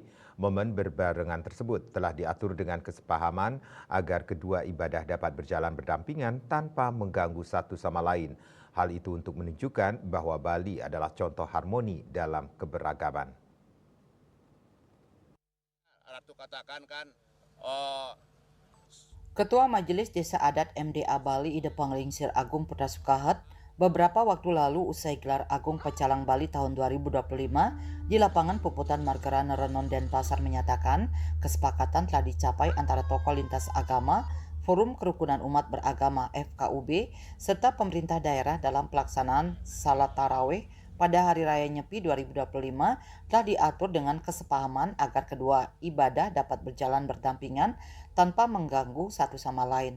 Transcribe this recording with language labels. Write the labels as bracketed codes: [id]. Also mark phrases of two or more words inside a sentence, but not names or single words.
[id] Momen berbarengan tersebut telah diatur dengan kesepahaman agar kedua ibadah dapat berjalan berdampingan tanpa mengganggu satu sama lain. Hal itu untuk menunjukkan bahwa Bali adalah contoh harmoni dalam keberagaman. Ratu katakan kan, oh, Ketua Majelis Desa Adat MDA Bali Ide Panglingsir Agung Putra Sukahat beberapa waktu lalu usai gelar Agung Pecalang Bali tahun 2025 di lapangan Puputan Margaran Renon Denpasar menyatakan kesepakatan telah dicapai antara tokoh lintas agama, Forum Kerukunan Umat Beragama FKUB, serta pemerintah daerah dalam pelaksanaan salat tarawih pada Hari Raya Nyepi 2025 telah diatur dengan kesepahaman agar kedua ibadah dapat berjalan berdampingan tanpa mengganggu satu sama lain.